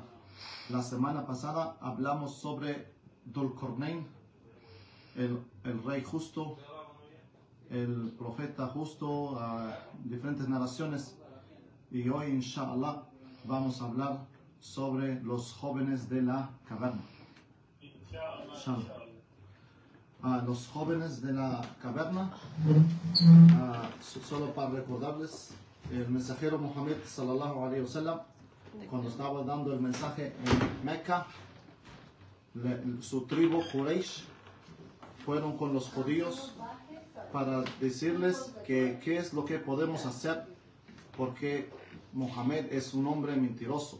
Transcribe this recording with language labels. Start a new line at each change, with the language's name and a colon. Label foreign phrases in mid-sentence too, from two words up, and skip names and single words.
Spanish: La semana pasada hablamos sobre Dulcornein, el rey justo, el profeta justo, diferentes narraciones, y hoy inshallah vamos a hablar sobre los jóvenes de la caverna. Los jóvenes de la caverna, solo para recordarles, el mensajero Muhammad
Arabic: صلى الله عليه وسلم,
Spanish: cuando estaba dando el mensaje en Mecca, su tribu Quraysh fueron con los judíos para decirles que qué es lo que podemos hacer, porque Muhammad es un hombre mentiroso.